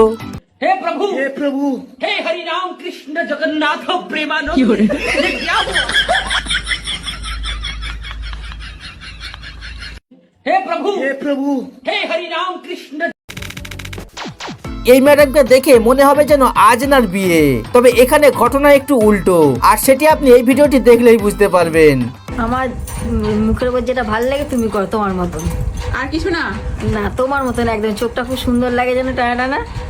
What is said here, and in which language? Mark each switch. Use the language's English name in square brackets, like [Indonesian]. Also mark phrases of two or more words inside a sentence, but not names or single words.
[Hindi] हे प्रभु हे हरि राम कृष्ण जगन्नाथ प्रेमानंद ये क्या हुआ? हे प्रभु हे हरि राम कृष्ण। [Bangla] এই ম্যাডামকে দেখে মনে হবে যেন আজ নার বিয়ে, তবে এখানে ঘটনা একটু উল্টো, আর সেটি আপনি এই ভিডিওটি দেখলেই বুঝতে পারবেন। আমার মুখের উপর যেটা ভালো লাগে তুমি করো তোমার মতন। আর কিছু না? না, তোমার মতন একদম, চোখটা খুব সুন্দর লাগে যেন, টানা টানা।